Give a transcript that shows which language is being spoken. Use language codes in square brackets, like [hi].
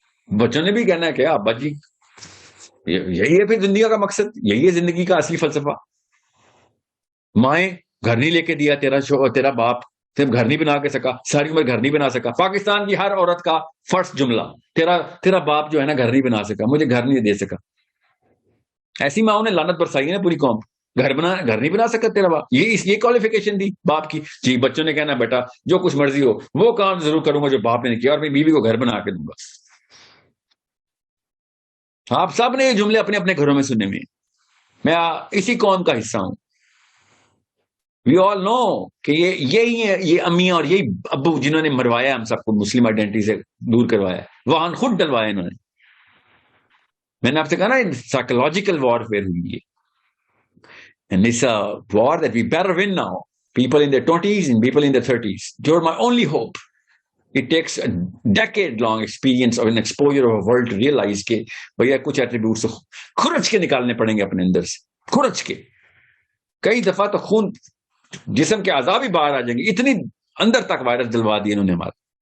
[ur] بچوں نے بھی کہنا ہے کہ ابا جی یہی ہے پھر دنیا کا مقصد، یہی ہے زندگی کا اصلی فلسفہ. مائیں گھر نہیں لے کے دیا تیرا باپ، صرف گھر نہیں بنا کے سکا، ساری عمر گھر نہیں بنا سکا. پاکستان کی ہر عورت کا فرسٹ جملہ تیرا باپ جو ہے نا گھر نہیں بنا سکا، مجھے گھر نہیں دے سکا. ایسی ماں نے لعنت برسائی ہے نا پوری قوم. گھر نہیں بنا سکا تیرا باپ. یہ کوالیفیکیشن دی باپ کی. جی بچوں نے کہنا بیٹا جو کچھ مرضی ہو وہ کام ضرور کروں گا جو باپ نے کیا، اور میری بیوی کو گھر بنا کے دوں گا. آپ سب نے یہ جملے اپنے اپنے گھروں میں سنے میں. میں اسی قوم کا حصہ ہوں. [en] we all know [ur] کہ یہی ہے، یہ امیاں اور یہی ابو جنہوں نے مروایا ہم سب کو مسلم آئیڈینٹی سے دور کروایا. وہاں خود ڈلوایا انہوں نے. میں نے آپ سے کہا نا سائیکولوجیکل وار فیئر ہوئی ہے. [en] And it's a war that we better win now. People in their 20s and people in their 30s. You're my only hope. It takes a decade-long experience of an exposure of a world to realize [ur] کہ بھیا کچھ attributes کھرچ کے [en] نکالنے پڑیں گے اپنے اندر سے، کھرچ کے. [ur] کئی دفعہ تو خون جسم کے اعضاء بھی باہر آ جائیں گے، اتنی اندر تک وائرس ڈلوا دیے انہوں نے ہمارے.